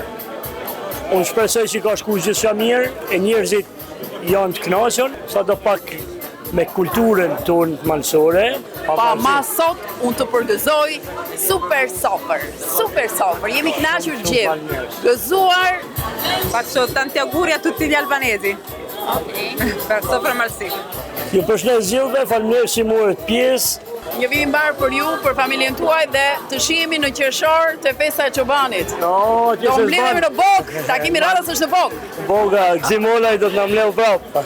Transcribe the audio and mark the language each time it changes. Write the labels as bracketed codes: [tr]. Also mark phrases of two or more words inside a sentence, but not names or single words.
[sq] Unë shpresoj që ka shku gjithçka mirë, e njerëzit janë të kënaqur, sadopak me kulturën tonë malësore. Pa ma sot unë të përgëzoj super sofer. Jemi kënaqur gjithë. Gëzuar. [it] Faccio tanti auguri a tutti gli albanesi. Per sopra Malësisë. [sq] Ju përshëndes gjithëve, faleminderit që morët pjesë. Një vit i mbar për ju, për familjen tuaj dhe të shihemi në qershor të festa e çobanit. Do mbledhemi në Bog, takimi radhës është në Bog. Boga, Gzimolaj do të na mbledh prapë.